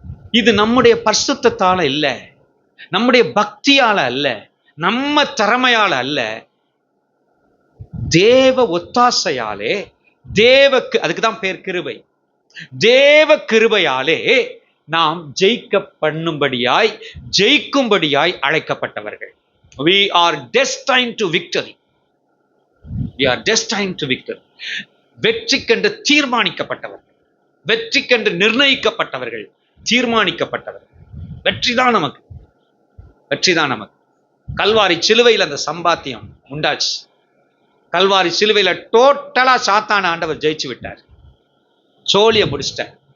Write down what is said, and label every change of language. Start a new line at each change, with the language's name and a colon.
Tamil: இது நம்முடைய பரிசுத்தத்தால இல்ல, நம்முடைய பக்தியால அல்ல, நம்ம திறமையால அல்ல, தேவ ஒத்தாசையாலே, தேவக்கு, அதுக்குதான் பேர் கிருபை, தேவ கிருபையாலே நாம் ஜெயிக்க பண்ணும்படியாய், ஜெயிக்கும்படியாய் அழைக்கப்பட்டவர்கள்.
English: We are destined to victory. We are destined to victory.
Tamil: வெற்றிக்கென்று தீர்மானிக்கப்பட்டவர்கள், வெற்றிக்கென்று நிர்ணயிக்கப்பட்டவர்கள், தீர்மானிக்கப்பட்டவர்கள். வெற்றிதான் நமக்கு, வெற்றிதான் நமக்கு. கல்வாரி சிலுவையில் அந்த சம்பாத்தியம் உண்டாச்சு. கல்வாரி சிலுவையில டோட்டலா சாத்தான ஆண்டவர் ஜெயிச்சு விட்டார், சோழிய முடிச்சிட்டார்.